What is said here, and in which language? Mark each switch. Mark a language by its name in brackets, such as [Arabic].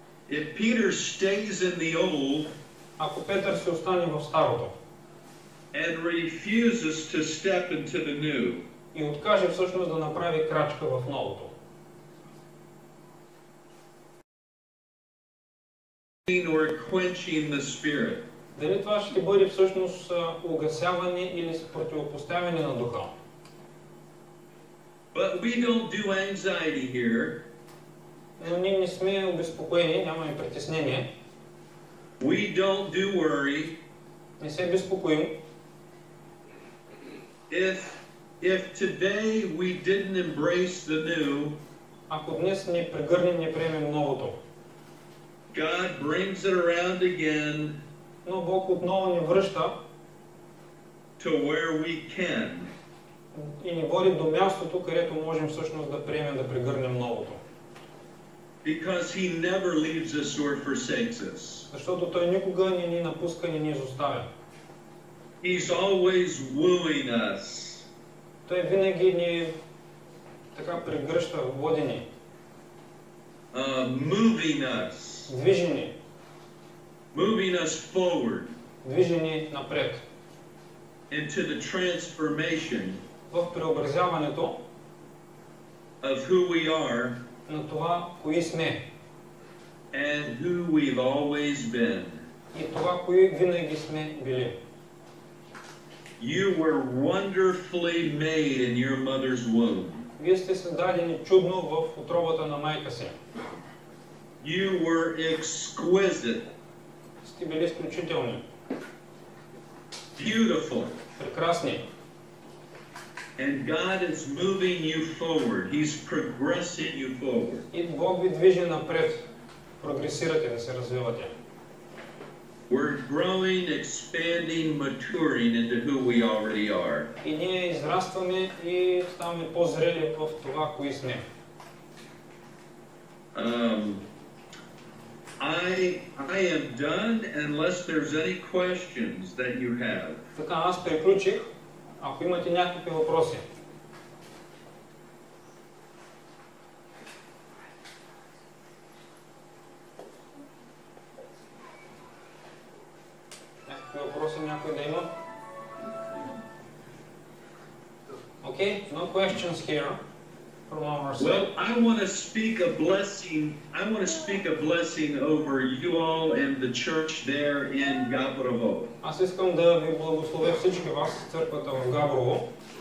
[English] if Peter stays in the old, [Bulgarian] ако Петър се остане в старото [English] and refuses to step into the new? [Bulgarian] И откаже всъщност да направи крачка в новото? [English] Or quenching the spirit. [Bulgarian] Дали това ще бъде всъщност угасяване или противопоставяне на духа? [English] But we don't do anxiety here. [Bulgarian] Но ние не сме обезпокоени, нямаме притеснение. [English] We don't do worry. [Bulgarian] Не се безпокоим. [English] If today we didn't embrace the new, [Bulgarian] ако днес не прегърнем, не приемем новото, [English] God brings it around again, [Bulgarian] но Бог отново ни връща [English] to where we can. [Bulgarian] И ни води до мястото, където можем всъщност да приемем, да прегърнем новото. [English] Because he never leaves us or forsakes us. [Bulgarian] Защото Той никога не ни напуска, не ни изоставя. [English] He's always wooing us. [Bulgarian] Той винаги ни така прегръща, води ни. [English] Moving us. [Bulgarian] Движи ни. [English] Moving us forward. [Bulgarian] Движи ни напред. [English] Into the transformation [Bulgarian] в преобразяването [English] of who we are [Bulgarian] на това, кои сме. [English] And who we've always been. [Bulgarian] И това, кои винаги сме били. [English] You were wonderfully made in your mother's womb. [Bulgarian] Вие сте създадени чудно в утробата на майка си. [English] You were exquisite. [Bulgarian] Сте били изключителни. [English] Beautiful. [Bulgarian] Прекрасни. [English] And God is moving you forward. He's progressing you forward. [Bulgarian] И Бог ви движи напред. Прогресирате, да се развивате. [English] We're growing, expanding, maturing into who we already are. [Bulgarian] И ние израстваме и ставаме по-зрели в това, кои сме. [English] I am done unless there's any questions that you have. [Bulgarian] Така, аз приключих. Ако имате някакви въпроси. Някакви въпроси някой да има? [English] Okay, no questions here from our side. Well, I want to speak a blessing. I want to speak a blessing over you all and the church there in Gabrovo. [Bulgarian] Аз искам да ви благословя всички вас, църквата в Габрово.